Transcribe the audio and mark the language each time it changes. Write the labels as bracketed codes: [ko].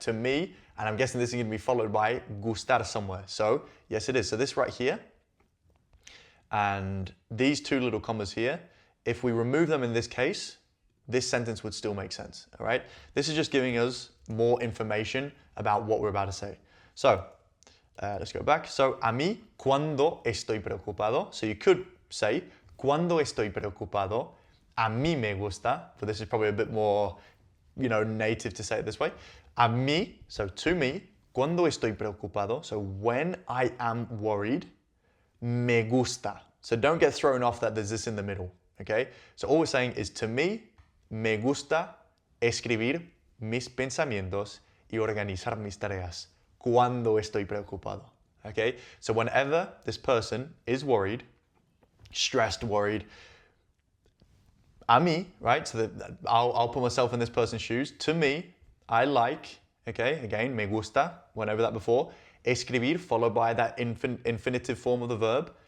[en] To me, and I'm guessing this is going to be followed by gustar somewhere. So yes, it is. So this right here, and these two little commas here, if we remove them in this case, this sentence would still make sense, all right? This is just giving us more information about what we're about to say. So, let's go back. [es] So, a mí, cuando estoy preocupado. [en] So you could say, [es] cuando estoy preocupado, a mí me gusta, [en] but this is probably a bit more, you know, native to say it this way. [es] A mí, [en] so to me, [es] cuando estoy preocupado, [en] so when I am worried, [es] me gusta. [en] So don't get thrown off that there's this in the middle, okay? So all we're saying is to me, [es] me gusta escribir mis pensamientos y organizar mis tareas cuando estoy preocupado. [en] Okay? So whenever this person is worried, stressed, worried, [es] a mí, [en] right? So that I'll put myself in this person's shoes. To me, I like, okay, again, [es] me gusta, [en] went over that before, escribir followed by that infinitive form of the verb.